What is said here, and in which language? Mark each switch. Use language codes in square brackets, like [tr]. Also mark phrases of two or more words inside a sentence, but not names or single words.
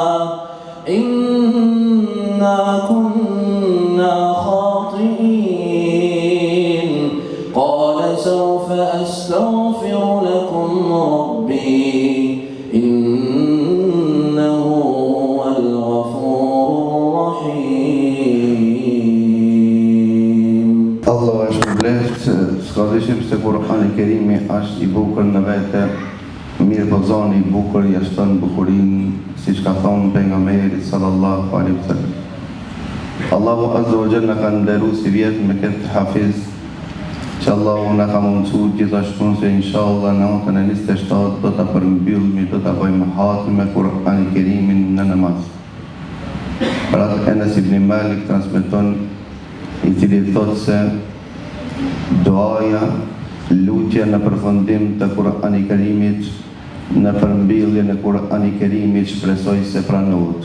[ar] إنا كنا خاطئين قال سوف أستغفر لكم ربي إنه هو الغفور الرحيم. [sq] Allah është bleft, s'ka dyshim se Kur'ani i Kerimi është i bukur në vete, mirë po zoni i bukur ja shton bukurinë, siç ka thonë pejgamberi [ar] صلى الله عليه وسلم. [sq] Allahu [ar] عز وجل [sq] ka nderuar si vjet me këtë hafiz, që Allahu na ka mundësu gjithashtu se inshallah natën e 27 do ta përmbyllmi, do ta bëjmë hatme me Kur'anin e Kerimin në namaz. Pra Enes ibn Malik transmeton, i cili thotë se duaja, lutja në përfundim të Kur'anit Kerimit, në përmbylljen e Kur'anit Kerimit shpresoj se pranohet.